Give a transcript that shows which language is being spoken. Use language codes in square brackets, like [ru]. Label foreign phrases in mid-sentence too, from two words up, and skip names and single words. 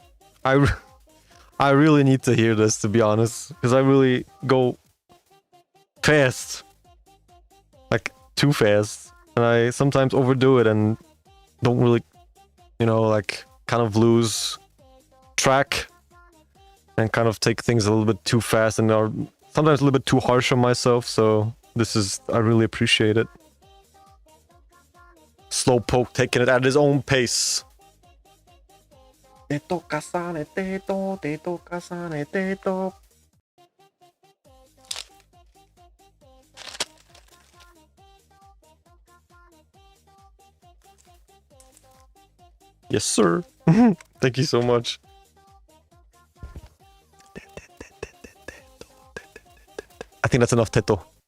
[en] I really need to hear this, to be honest, because I really go fast, like too fast, and I sometimes overdo it and don't really, you know, like kind of lose track and kind of take things a little bit too fast and are sometimes a little bit too harsh on myself. So I really appreciate it. Slowpoke taking it at his own pace. Teto kasane teto, teto kasane teto. Yes, sir. Thank you so much. I think that's enough teto.